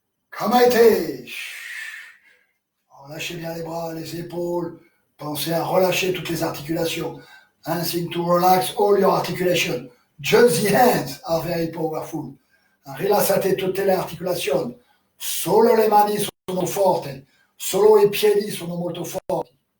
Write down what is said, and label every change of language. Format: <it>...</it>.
<ja>Kamaite.</ja> <fr>Relâchez bien les bras, les épaules. Pensez à relâcher toutes les articulations.</fr> <en>Seem to relax all your articulation. Just the hands are very powerful.</en> <it>Rilassate tutte le articolazioni. Solo le mani sono forti. Solo i piedi sono molto forti.</it>